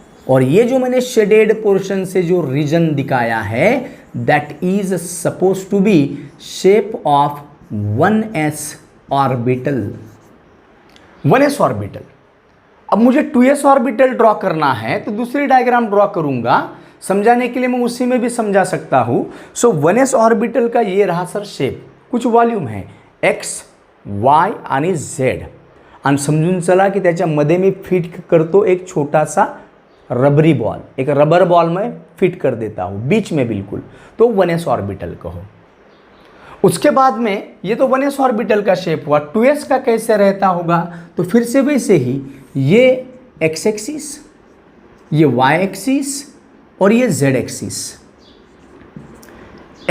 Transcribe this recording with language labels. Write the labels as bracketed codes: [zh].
[hi] और ये जो मैंने शेडेड पोर्शन से जो रीजन दिखाया है [en] That is suppose to be shape of 1s orbital. [hi] 1s orbital. अब मुझे 2s ऑर्बिटल ड्रॉ करना है तो दूसरी डायग्राम ड्रॉ करूंगा, समझाने के लिए मैं उसी में भी समझा सकता हूं. सो 1s ऑर्बिटल का ये रहा सर शेप, कुछ वॉल्यूम है x, y [mr] आणि z, आणि समजून चला की त्याच्यामध्ये मी फिट करतो एक छोटासा [hi] रबरी बॉल, एक रबर बॉल में फिट कर देता हूँ बीच में बिल्कुल, तो 1s ऑर्बिटल कहो। उसके बाद में ये तो 1s ऑर्बिटल का शेप हुआ, 2s का कैसे रहता होगा, तो फिर से वैसे ही ये x एक्सिस, ये y एक्सिस और ये z एक्सिस।